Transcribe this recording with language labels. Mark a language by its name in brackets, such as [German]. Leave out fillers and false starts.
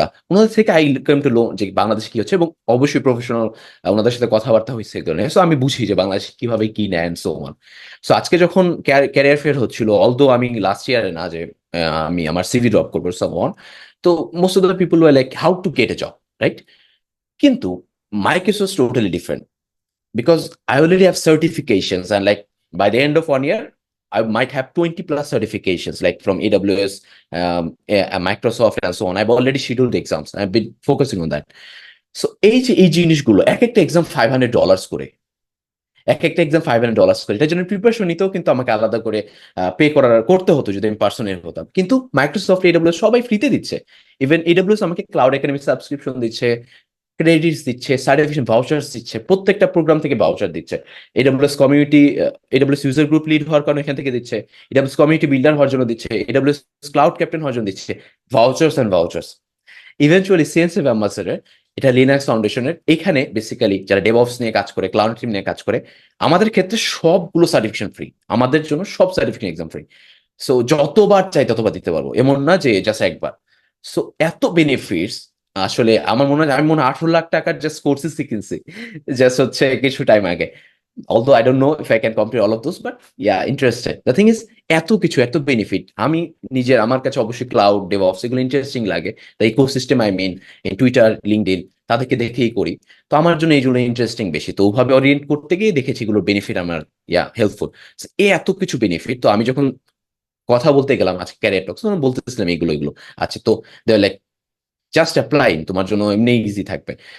[Bangla] ওনাদের থেকে I come to low যে বাংলাদেশে কি হচ্ছে, এবং অবশ্যই প্রফেশনাল ওনাদের সাথে কথাবার্তা হয়েছে এই ধরনের। সো আমি বুঝি যে বাংলাদেশ কিভাবে কি নেন, সো অন। সো আজকে যখন ক্যারিয়ার ফেয়ার হচ্ছিল, অলদো আমি লাস্ট ইয়ারে না যে আমি আমার সিভি ড্রপ করবো, সো অন। তো [English] Most of the people were like how to get a job, right? [Bangla] কিন্তু [English] My case was totally different, because I already have certifications, and like by the end of 1 year, I might have 20 plus certifications, like from AWS, Microsoft, and so on. I've already scheduled the exams. I've been focusing on that. [Bangla] So এই জিনিসগুলো এক একটা exam $500 করে, এক একটা exam $500 করে, এটার জন্য প্রিপারেশন নিতেও কিন্তু আমাকে আলাদা করে করতে হতো যদি আমি পার্সোনাল হতাম। কিন্তু মাইক্রোসফট, এডব্লিউএস সবাই ফ্রিতে দিচ্ছে। ইভেন এডব্লিউএস আমাকে ক্লাউড একাডেমি সাবস্ক্রিপশন দিচ্ছে, ক্রেডিটস দিচ্ছে, সার্টিফিকেশন ভাউচার্স দিচ্ছে, প্রত্যেকটা প্রোগ্রাম থেকে ভাউচার দিচ্ছে। AWS community, AWS user group lead হওয়ার কারণে এখান থেকে দিচ্ছে, এডব্লিউএস কমিউনিটি বিল্ডার হওয়ার জন্য দিচ্ছে, এডব্লিউএস ক্লাউড ক্যাপ্টেন হওয়ার জন্য দিচ্ছে, vouchers and vouchers. Eventually CNC ambassador, এটা লিনাক্স ফাউন্ডেশনের, এখানে বেসিক্যালি যারা ডেভঅপস নিয়ে কাজ করে, ক্লাউড টিম নিয়ে কাজ করে, আমাদের ক্ষেত্রে সবগুলো সার্টিফিকেশন ফ্রি, আমাদের জন্য সব সার্টিফিকেশন এক্সাম ফ্রি। সো যতবার চাই ততবার দিতে পারবো, এমন না যে জাস্ট একবার। সো এত বেনিফিটস, আসলে আমার মনে হয়, আমি মনে হয় 18 লাখ টাকার জাস্ট কোর্সেস কিনছি জাস্ট হচ্ছে কিছু টাইম আগে। [English] although I don't know if I can compare all of those, but yeah, interested. The thing is, [Bangla] এত কিছু, এত বেনিফিট, আমি নিজের, আমার কাছে অবশ্যই ক্লাউড ডেভঅপস এগুলো ইন্টারেস্টিং লাগে, [English] the ecosystem I mean, [Bangla] এই টুইটার, লিঙ্কডইন, তাদেরকে দেখেই করি। তো আমার জন্য এইগুলো ইন্টারেস্টিং বেশি, তো ওভাবে ওরিয়েন্ট করতে গিয়ে দেখেছি এগুলোর বেনিফিট আমার হেল্পফুল। এই এত কিছু বেনিফিট, তো আমি যখন কথা বলতে গেলাম আজকে ক্যারিয়ার টক্স, তখন বলতেছিলাম এগুলো এগুলো আচ্ছা, তো [English] they like just apply, [Bangla] তোমার জন্য এমনি ইজি থাকবে।